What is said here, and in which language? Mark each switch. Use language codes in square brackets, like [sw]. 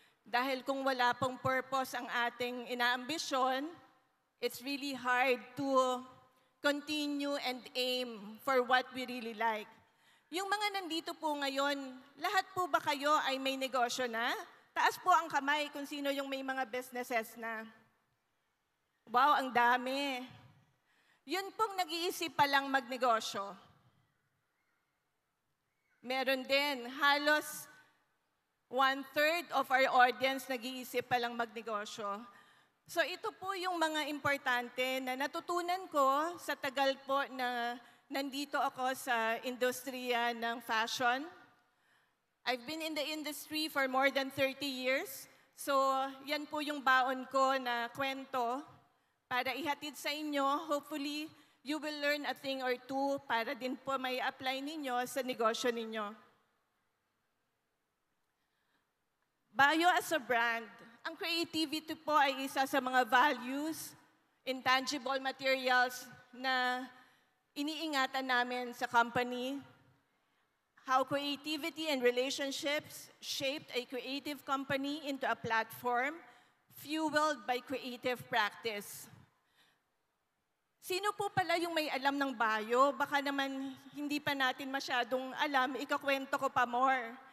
[tl] Dahil kung wala pong purpose ang ating inaambisyon, [en] it's really hard to continue and aim for what we really like. [tl] Yung mga nandito po ngayon, lahat po ba kayo ay may negosyo na? Taas po ang kamay kung sino yung may mga businesses na. Wow, ang dami. Yun pong nag-iisip pa lang magnegosyo. Meron din, halos 1/3 [en] of our audience [tl] nag-iisip pa lang magnegosyo. So ito po yung mga importante na natutunan ko sa tagal po na nandito ako sa industriya ng fashion. [en] I've been in the industry for more than 30 years. [tl] So yan po yung baon ko na kwento para ihatid sa inyo. [en] Hopefully, you will learn a thing or two [tl] para din po may apply ninyo sa negosyo ninyo. Bio as a brand, ang creativity po ay isa sa mga values, intangible materials na iniingatan namin sa company. [en] How creativity and relationships shaped a creative company into a platform fueled by creative practice. [tl] Sino po pala yung may alam ng Bio? Baka naman hindi pa natin masyadong alam, ikakwento ko pa more.